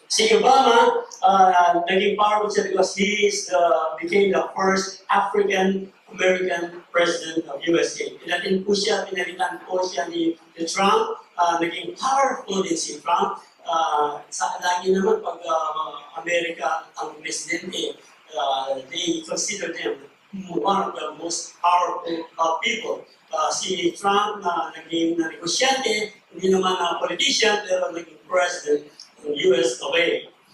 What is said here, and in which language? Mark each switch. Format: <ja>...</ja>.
<tl>Si Obama, naging powerful siya</tl> <en>because he became the first African-American president of USA.</en> <tl>Pinalitan po siya ni Trump. Naging powerful din si Trump. Lagi naman pag Amerika ang presidente,</tl> <en>they consider them one of the most powerful people.</en> <tl>Si Trump na naging negosyante, hindi naman politician, pero naging president ng US of A.</tl>